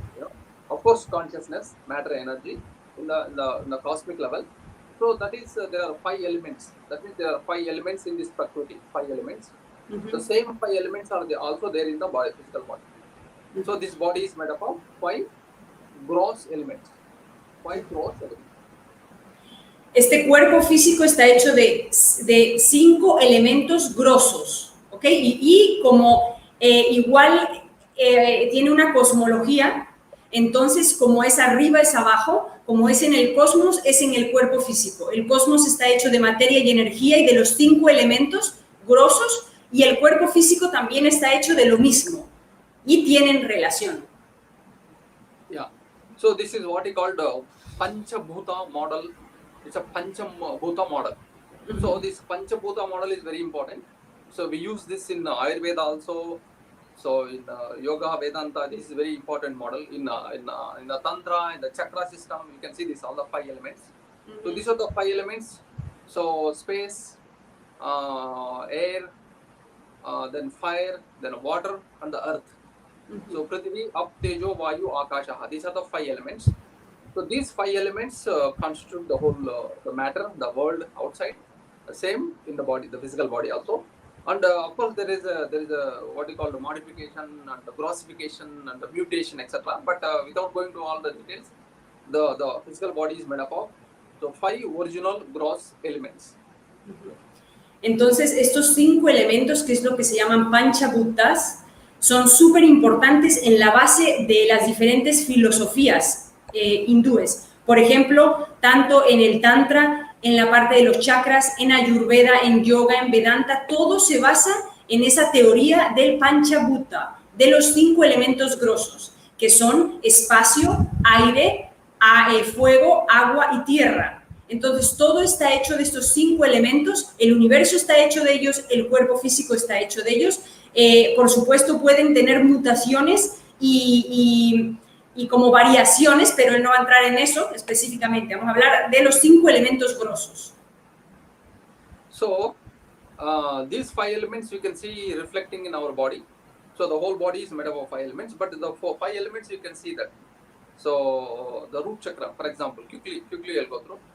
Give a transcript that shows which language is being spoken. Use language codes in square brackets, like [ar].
[en] You know, of course, consciousness, matter, energy in the cosmic level. So that is there are 5 elements. That means there are 5 elements in this Prakriti. 5 elements. The same 5 elements are also there in the body, physical body. So this body is made up of 5 gross elements. 5 gross elements. [es] Este cuerpo físico está hecho de 5 elementos grosos, ¿ok? Y como igual tiene una cosmología, entonces como es arriba es abajo, como es en el cosmos es en el cuerpo físico. El cosmos está hecho de materia y energía y de los 5 elementos grosos y el cuerpo físico también está hecho de lo mismo y tienen relación. [en] Yeah. So this is what we call the Panchabhuta model. It's a Panchabhuta model. So this Panchabhuta model is very important. So we use this in Ayurveda also. So in Yoga Vedanta, this is a very important model. In the Tantra, in the chakra system, you can see this all the 5 elements. So these are the 5 elements. So space, air, then fire, then water, and the earth. So Prithvi, Ap, Tejo, Vayu, Akasha. These are the 5 elements. So these 5 elements constitute the whole the matter, the world outside. Same in the body, the physical body also. And of course, there is a what you call the modification and the grossification and the mutation, etc. But without going to all the details, the physical body is made up of 5 original gross elements. [es] Entonces, estos 5 elementos, que es lo que se llaman panchabhutas, son súper importantes en la base de las diferentes filosofías hindúes. Por ejemplo, tanto en el Tantra, en la parte de los chakras, en Ayurveda, en Yoga, en Vedanta, todo se basa en esa teoría del panchabhuta, de los 5 elementos grosos, que son espacio, aire, fuego, agua y tierra. Entonces, todo está hecho de estos 5 elementos, el universo está hecho de ellos, el cuerpo físico está hecho de ellos. Por supuesto, pueden tener mutaciones y como variaciones, pero él no va a entrar en eso específicamente. Vamos a hablar de los 5 elementos grosos. [en] So, these 5 elements you can see reflecting in our body. So, the whole body is made up of 5 elements, but the 5 elements you can see that. So, the root chakra, for example, quickly I'll go through.